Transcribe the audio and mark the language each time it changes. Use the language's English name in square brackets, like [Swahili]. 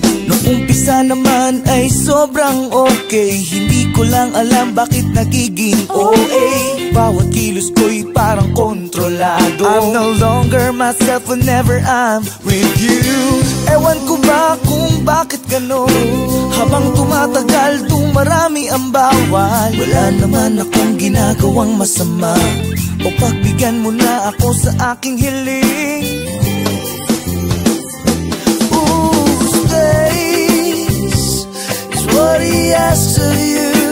[Filipino] Nung umpisa naman ay sobrang okay, hindi ko lang alam bakit nagiging OA. Bawat kilos ko'y parang kontrolado. [English] I'm no longer myself whenever I'm with you. [Filipino] Ewan ko ba kung bakit ganon? Habang tumatagal, dumarami ang bawal. Wala naman akong ginagawang masama, o pagbigyan mo na ako sa aking hiling. [English] Space is what he asks of you.